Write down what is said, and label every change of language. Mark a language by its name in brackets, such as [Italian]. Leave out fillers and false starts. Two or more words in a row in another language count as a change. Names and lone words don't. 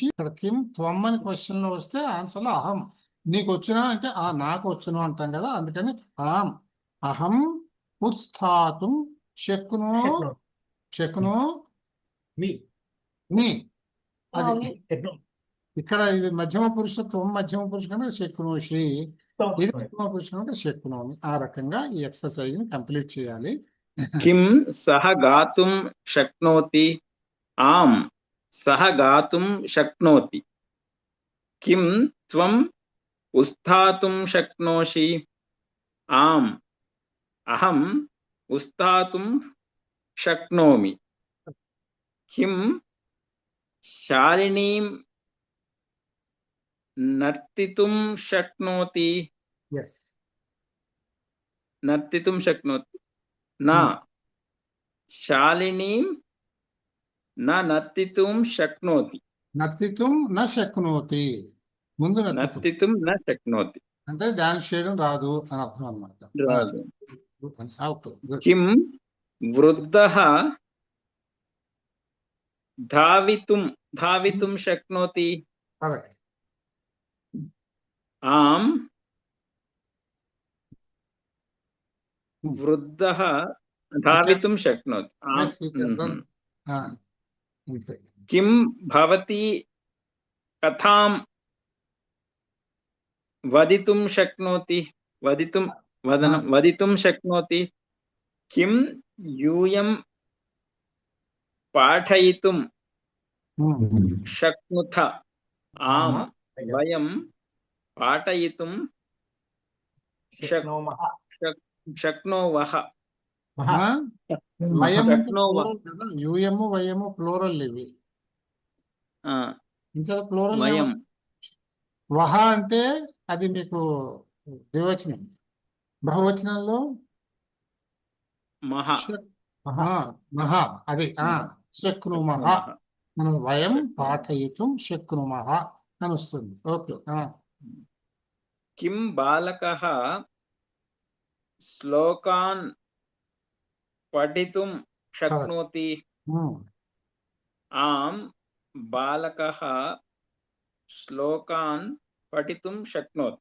[Telugu] ఇక్కడ [Sanskrit] किं त्वम् [Telugu] అని క్వశ్చన్ లో వస్తే ఆన్సర్ లో అహం, నీకు వచ్చునా అంటే నాకు వచ్చును అంటాం కదా, అందుకని [Sanskrit] आम् अहं उत्स्थातुं शक्नो शक्नो మీ [Telugu] మీ. అది ఎట్లా ఇక్కడ ఇది మధ్యమ పురుషత్వం, మధ్యమ పురుషు కనుక శక్నోషి, ఇది మధ్యమ పురుషు కనుక శక్నోమి. ఆ రకంగా ఈ ఎక్సర్సైజ్ ని కంప్లీట్ చేయాలి. [Sanskrit] किं सः गातुं शक्नोति? आम्, सः गातुं शक्नोति. किं त्वम् उत्स्थातुं शक्नोषि? आम्, अहम् उत्स्थातुं शक्नोमि. किं शालिनीं नर्तितुं शक्नोति? [Telugu] ఎస్, [Sanskrit] नर्तितुं शक्नोति. न, शालिनीं न नर्तितुं शक्नोति. नर्तितुं न शक्नोति, ముందు నర్తితుం नर्तितुं न शक्नोति. [Telugu] అంటే డాన్స్ చేయడం రాదు అని అర్థం అనమాట. రాదు. [English] Okay, good. [Sanskrit] किं वृद्धः धावितुं शक्नोति? [Telugu] కరెక్ట్. [Sanskrit] आम्, वृद्धः धावितुं शक्नोति. [English] Yes, you can run. [Telugu] అంతే. [Sanskrit] किं भवती कथां वदितुं शक्नोति? वदितुं शक्नोति. किं यूयं पाठयितुं शक्नुथ? आम्, वयं पाठयितुं శక్నోమః शक्नुवः. వయము శక్నోవ. [Telugu] plural కదా, [Sanskrit] यूयम् वयम् [Telugu] ప్లూరల్ ఇవి. ఇంకా ప్లూరల్ [Sanskrit] వయం. [Telugu] వహ అంటే అది మీకు ద్వివచనం. బహువచనంలో మహ. మహ, అది శక్నుమహ. మనం [Sanskrit] वयं पाठयितुं शक्नुमह [Telugu] అని వస్తుంది. ఓకే. [Sanskrit] किं बालकः श्लोकान् पठितुं शक्नोति? आम्, बालकः श्लोकान् पठितुं शक्नोति.